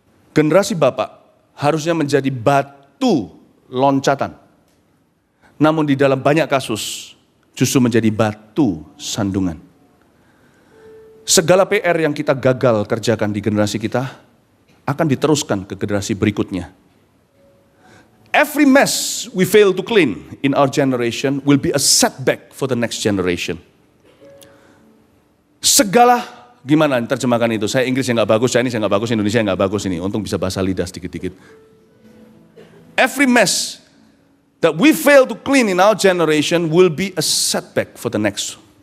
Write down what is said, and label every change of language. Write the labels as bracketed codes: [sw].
[id] Generasi Bapak harusnya menjadi batu loncatan. Namun di dalam banyak kasus justru menjadi batu sandungan. Segala PR yang kita gagal kerjakan di generasi kita akan diteruskan ke generasi berikutnya. [en] Every mess we fail to clean in our generation will be a setback for the next generation. [id] Segala, gimana terjemahkan itu? Saya Inggris yang nggak bagus, saya nggak bagus, Indonesia yang nggak bagus ini. Untung bisa bahasa lidah sedikit-dikit. [en] Every mess that we fail to clean in our generation will be a setback for the next.